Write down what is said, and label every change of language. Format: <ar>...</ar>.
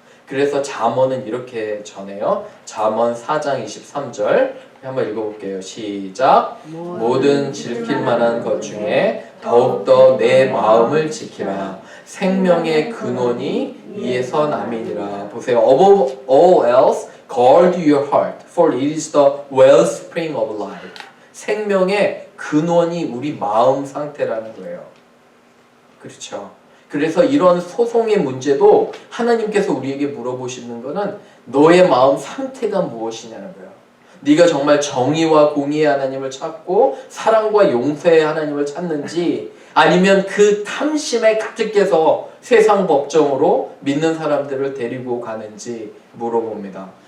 <ko>그래서 잠언은 이렇게 전해요. 잠언 4장 23절 한번 읽어볼게요. 시작. 모든 지킬 만한 것 중에 더욱더 내 마음을 지키라. 생명의 근원이 이에서 남이니라. 보세요.</ko> <en>Above all else, guard your heart, for it is the wellspring of life.</en> <ko>생명의 근원이 우리 마음 상태라는 거예요. 그렇죠. 그래서 이런 소송의 문제도 하나님께서 우리에게 물어보시는 거는 너의 마음 상태가 무엇이냐는 거예요. 네가 정말 정의와 공의의 하나님을 찾고 사랑과 용서의 하나님을 찾는지 아니면 그 탐심에 가득해서 세상 법정으로 믿는 사람들을 데리고 가는지 물어봅니다.</ko>